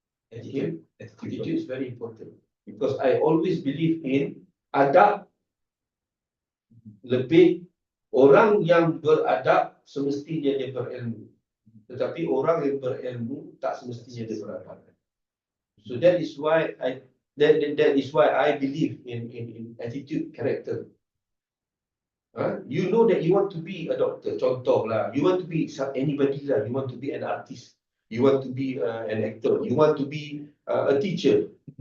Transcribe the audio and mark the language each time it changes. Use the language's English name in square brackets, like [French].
[English] Attitude is very important. Because I always believe in adab. [Malay] Lebih orang yang beradab semestinya dia berilmu. Tetapi orang yang berilmu tak semestinya dia beradab. [English] So that is why I believe in attitude, character. You know that you want to be a doctor, [Malay] contoh lah. [English] You want to be anybody lah. You want to be an artist. You want to be an actor. You want to be a teacher.